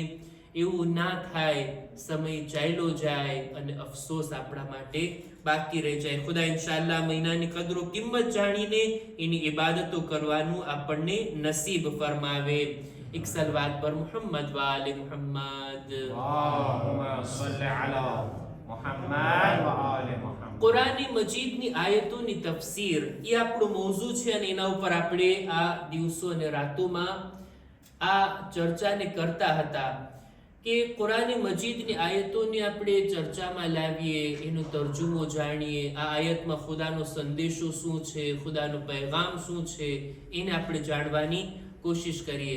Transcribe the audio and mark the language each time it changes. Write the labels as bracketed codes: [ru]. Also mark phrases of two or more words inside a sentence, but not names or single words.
[gu] એવું ના થાય સમય ચાલ્યો જાય અને અફસોસ આપણા માટે બાકી રહી જાય. ખુદા ઇન્શાઅલ્લાહ મહિનાની કદરો કિંમત જાણીને એની ઇબાદતો કરવાનું આપણને નસીબ ફરમાવે. એક સલવાત પર [ar] محمد وآل محمد. اللهم صل على محمد وآل محمد. [gu] કુરાન મજીદની આયતોની તફસીર એ આપણો મૌઝૂ છે અને એના ઉપર આપણે આ દિવસો અને રાતોમાં આ ચર્ચાને કરતા હતા કે કુરાન મજીદની આયતોને આપણે ચર્ચામાં લાવીએ, એનો તર્જુમો જાણીએ, આ આયતમાં ખુદાનો સંદેશો શું છે, ખુદાનો પૈગામ શું છે, એને આપણે જાણવાની કોશિશ કરીએ.